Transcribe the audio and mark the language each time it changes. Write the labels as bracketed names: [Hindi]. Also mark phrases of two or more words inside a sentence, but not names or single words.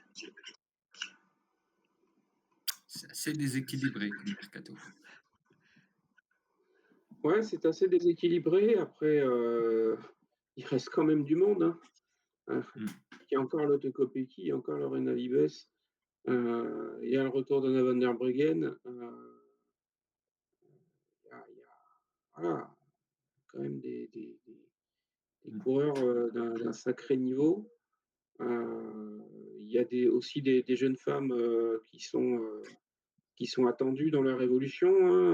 [French] C'est assez déséquilibré comme mercato. Ouais, c'est assez déséquilibré. Après, il reste quand même du monde, hein. Mmh. Il y a encore Lotte Kopecky, il y a encore Lorena Vives, il y a le retour d'Anna van der Breggen. Il y a voilà, quand même des Mmh. coureurs d'un sacré niveau. Il y a aussi des jeunes femmes qui sont attendues dans leur évolution, hein.